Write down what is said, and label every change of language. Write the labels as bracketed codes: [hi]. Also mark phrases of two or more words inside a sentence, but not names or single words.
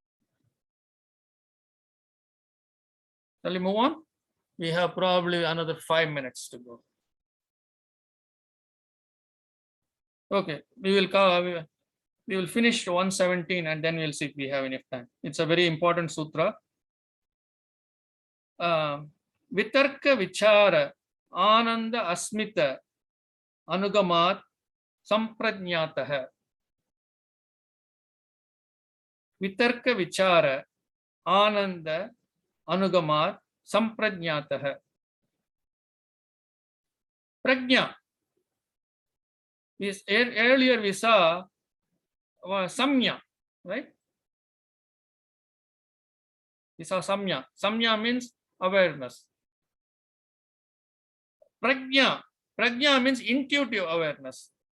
[en] Shall we move on? We have probably another 5 minutes to go. Okay, we will finish 117 and then we'll see if we have enough time. It's a very important sutra. [sa] Vitarka vichara ananda asmita anugamat samprajnatah. Vitarka vichara ananda anugamat samprajnatah. [en] Prajna. Earlier we saw samya, right? We saw samya. Samya means awareness. Prajna means intuitive awareness.